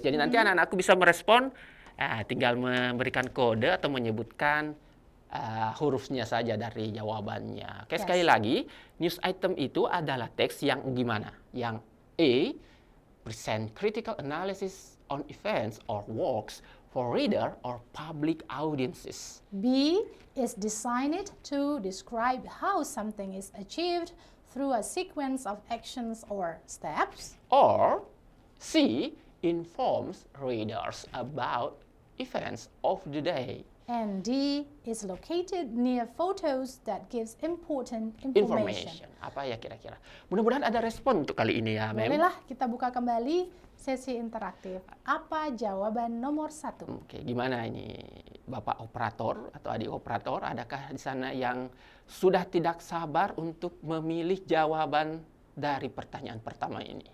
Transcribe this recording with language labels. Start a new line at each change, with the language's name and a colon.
Indonesian: Jadi nanti anak-anakku bisa merespon, tinggal memberikan kode atau menyebutkan hurufnya saja dari jawabannya. Oke, sekali lagi, news item itu adalah teks yang gimana? Yang
English: A, present critical analysis on events or works for reader or public audiences. B is designed to describe how something is achieved through a sequence of actions or steps. Or C, informs readers about events of the day. And D is located near photos that gives important information.
Indonesian: Apa ya kira-kira? Mudah-mudahan ada respon untuk kali ini ya, Mem. Bolehlah kita buka kembali sesi interaktif. Apa jawaban nomor 1? Oke, gimana ini Bapak operator atau adik operator? Adakah di sana yang sudah tidak sabar untuk memilih jawaban dari pertanyaan pertama ini?